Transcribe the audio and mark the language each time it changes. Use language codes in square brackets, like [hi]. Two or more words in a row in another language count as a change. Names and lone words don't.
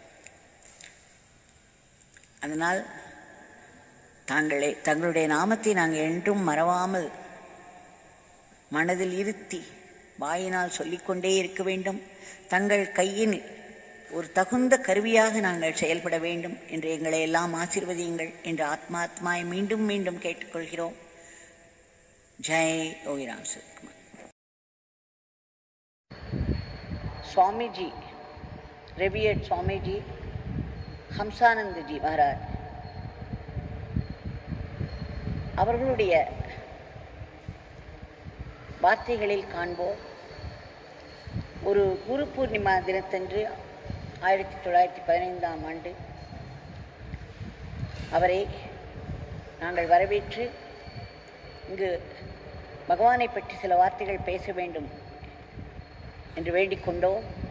[ta] அதனால் தங்களுடைய நாமத்தை நாங்கள் என்றும் மறவாமல் மனதில் இருத்தி வாயினால் சொல்லிக்கொண்டே இருக்க வேண்டும். தங்கள் கையில் ஒரு தகுந்த கருவியாக நாங்கள் செயல்பட வேண்டும் என்று எங்களை எல்லாம் ஆசீர்வதியுங்கள் என்று ஆத்மாத்மாய் மீண்டும் மீண்டும் கேட்டுக்கொள்கிறோம். ஜெய் யோகி ராம் சுரத்குமார். स्वामी जी, रेवियर्ड स्वामी जी हंसानंद जी महाराज, அவர்களுடைய வார்த்தைகளில் காண்போம். ஒரு குரு பூர்ணிமா தினத்தன்று 1915ஆம் ஆண்டு அவரை நாங்கள் வரவேற்று இங்கு பகவானை பற்றி சில வார்த்தைகள் பேச வேண்டும் என்று வேண்டிக் கொண்டோம்.